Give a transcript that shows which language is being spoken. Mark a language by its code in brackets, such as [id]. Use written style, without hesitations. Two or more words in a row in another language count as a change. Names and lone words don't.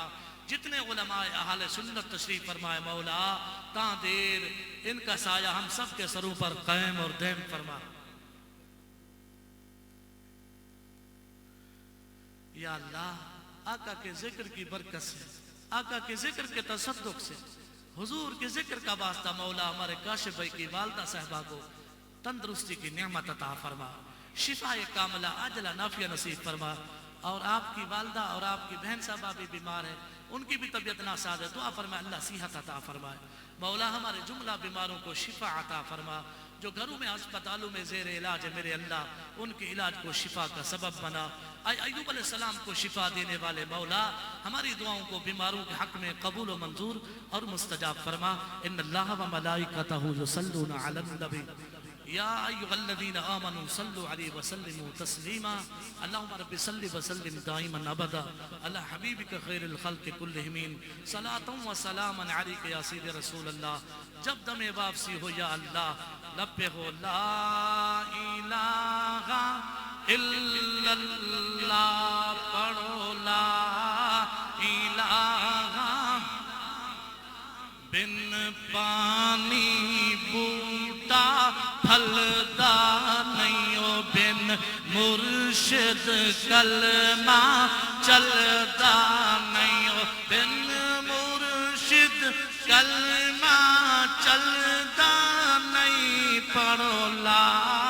[ur] جتنے علماء اہل سنت تشریف فرمائے مولا تاں دیر ان کا سایہ ہم سب کے سروں پر قائم اور دائم فرما۔ یا اللہ آقا کے ذکر کی برکت سے، آقا کے ذکر کے تصدق سے، حضور کے ذکر کا واسطہ مولا ہمارے کاشف بھائی کی والدہ صاحبہ کو تندرستی کی نعمت عطا فرما، شفائے کاملہ عاجلہ نافعہ نصیب فرما. اور آپ کی والدہ اور آپ کی بہن صاحبہ بھی بیمار ہے، ان کی بھی طبیعت ناساز ہے، دعا فرما اللہ صحت عطا فرمائے. مولا ہمارے جملہ بیماروں کو شفا عطا فرما، جو گھروں میں اسپتالوں میں زیر علاج ہے میرے اللہ ان کے علاج کو شفا کا سبب بنا. ایوب علیہ السلام کو شفا دینے والے مولا ہماری دعاؤں کو بیماروں کے حق میں قبول و منظور اور مستجاب فرما. [ar] إن الله وملائكته يصلون على النبي يا أيها الذين آمنوا صلوا عليه وسلموا تسليما. اللهم رب صل وسلم دائما أبدا على حبيبك خير الخلق كلهم صلاة وسلاما عليك يا سيد رسول الله. [ur] جب دم واپسی ہو یا اللہ لب پہ ہو [ar] لا إله إلا الله, [ur] पढ़ो [ar] لا إله. [pa] بن پانی بوٹا پھلدا نہیں ہو، بن مرشد کلمہ چلدا نہیں ہو، بن مرشد کلمہ چلدا نہیں، پڑھو لا